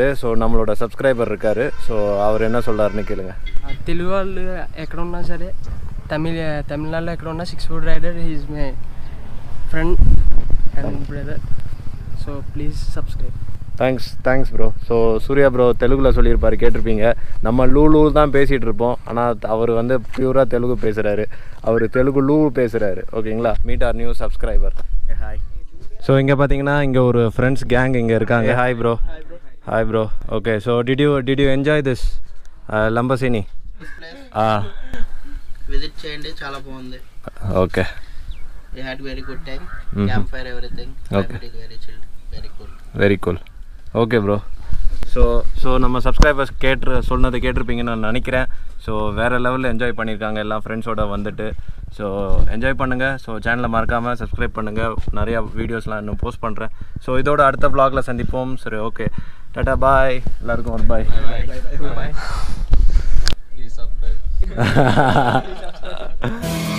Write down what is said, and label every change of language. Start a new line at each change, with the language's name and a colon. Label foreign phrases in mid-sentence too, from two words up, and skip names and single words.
Tamil: ஸோ நம்மளோட సబ్స్క్రైబర్ இருக்காரு. ஸோ அவர் என்ன சொல்கிறாருன்னு கேளுங்க.
Telugu: తెలుగు వాళ్ళు ఎక్కడ ఉన్నా సరే తమిళనాడులో ఎక్కడ ఉన్నా 6 ఫుడ్ రైడర్
English: is my friend and brother. So please subscribe. Thanks bro.
Tamil: ஸோ சூர்யா ப்ரோ தெலுங்கில் சொல்லியிருப்பார், கேட்டிருப்பீங்க. நம்ம லூ தான் பேசிகிட்டு இருப்போம். ஆனால் அவர் வந்து பியூராக தெலுங்கு பேசுகிறாரு. அவர் தெலுங்கு லூ பேசுகிறாரு. ஓகேங்களா?
English: Meet our new subscriber.
Tamil: ஹாய். ஸோ இங்கே பார்த்தீங்கன்னா இங்கே ஒரு
English: ஃப்ரெண்ட்ஸ் கேங்
Tamil: இங்கே இருக்காங்க.
English: Hi bro. Okay. So did you enjoy this లంబసిని?
Telugu: విజిట్ చేయండి, చాలా బాగుంది. ఓకే.
English: We had very good time. Campfire, everything. Okay. Very chilled. Very cool. Okay bro.
Tamil: ஸோ நம்ம சப்ஸ்கிரைபர்ஸ் சொன்னதை கேட்டிருப்பீங்கன்னு நான் நினைக்கிறேன். ஸோ வேறு லெவலில் என்ஜாய் பண்ணியிருக்காங்க எல்லாம் ஃப்ரெண்ட்ஸோடு வந்துட்டு. ஸோ என்ஜாய் பண்ணுங்கள். ஸோ சேனலை மறக்காமல் சப்ஸ்கிரைப் பண்ணுங்கள். நிறையா வீடியோஸ்லாம் இன்னும் போஸ்ட் பண்ணுறேன். ஸோ இதோட அடுத்த vlogல சந்திப்போம். சரி, ஓகே, டாடா, பாய். எல்லாருக்கும் ஒரு பாய்.
English: Please subscribe.